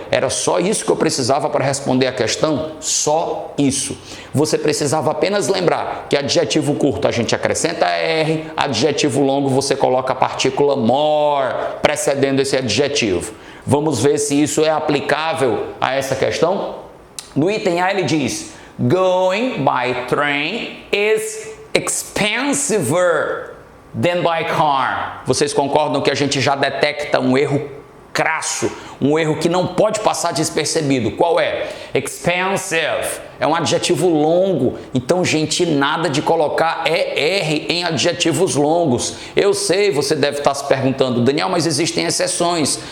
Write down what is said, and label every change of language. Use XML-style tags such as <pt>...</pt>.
<pt>Era só isso que eu precisava para responder a questão? Só isso. Você precisava apenas lembrar que adjetivo curto a gente acrescenta R, adjetivo longo você coloca a partícula more precedendo esse adjetivo. Vamos ver se isso é aplicável a essa questão? No item A ele diz:</pt> <en>going by train is expensiver than by car.</en> <pt>Vocês concordam que a gente já detecta um erro crasso, um erro que não pode passar despercebido? Qual é? Expensive. É um adjetivo longo, então, gente, nada de colocar ER em adjetivos longos. Eu sei, você deve estar se perguntando, Daniel, mas existem exceções.</pt>